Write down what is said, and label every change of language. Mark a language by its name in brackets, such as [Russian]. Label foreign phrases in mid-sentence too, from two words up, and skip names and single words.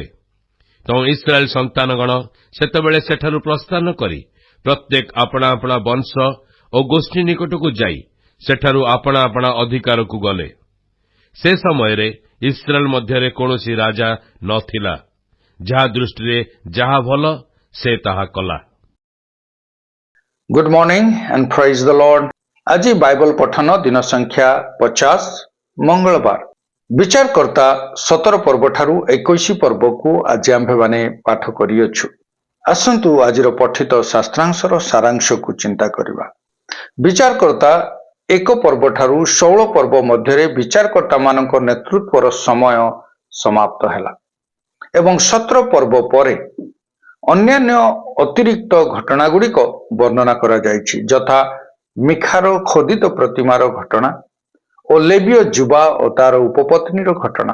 [Odia] ତେଣୁ ଇସ୍ରାଏଲ ସନ୍ତାନଗଣ ସେତେବେଳେ ସେଠାରୁ ପ୍ରସ୍ଥାନ କରି ପ୍ରତ୍ୟେକ ଆପଣା ଆପଣା ବଂଶ ଓ ଗୋଷ୍ଠୀ ନିକଟକୁ ଯାଇ ସେଠାରୁ ଆପଣା ଆପଣା ଅଧିକାରକୁ ଗଲେ। ସେ ସମୟରେ ଇସ୍ରାଏଲ ମଧ୍ୟରେ କୌଣସି ରାଜା ନଥିଲା। ଯାହା ଦୃଷ୍ଟିରେ ଯାହା ଭଲ ସେ ତାହା କଲା। [English] Good morning and praise the Lord. [Odia] ଆଜି ବାଇବଲ ପଠନ ଦିନ ସଂଖ୍ୟା 50 ମଙ୍ଗଳବାର। ବିଚାରକର୍ତ୍ତା 17 ପର୍ବ ଠାରୁ 21 ପର୍ବକୁ ଆଜି ଆମ୍ଭେମାନେ ପାଠ କରିଅଛୁ। ଆସନ୍ତୁ ଆଜିର ପଠିତ ଶାସ୍ତ୍ରାଂଶର ସାରାଂଶକୁ ଚିନ୍ତା କରିବା। ବିଚାରକର୍ତ୍ତା 1 ପର୍ବ ଠାରୁ 16 ପର୍ବ ମଧ୍ୟରେ ବିଚାରକର୍ତ୍ତାମାନଙ୍କ ନେତୃତ୍ୱର ସମୟ ସମାପ୍ତ ହେଲା ଏବଂ 17 ପର୍ବ ପରେ ଅନ୍ୟାନ୍ୟ ଅତିରିକ୍ତ ଘଟଣାଗୁଡ଼ିକ ବର୍ଣ୍ଣନା କରାଯାଇଛି, ଯଥା ମିଖାର ଖୋଦିତ ପ୍ରତିମାର ଘଟଣା ଓ ଲେବୀୟ ଯୁବା ଓ ତାର ଉପପତ୍ନୀର ଘଟଣା।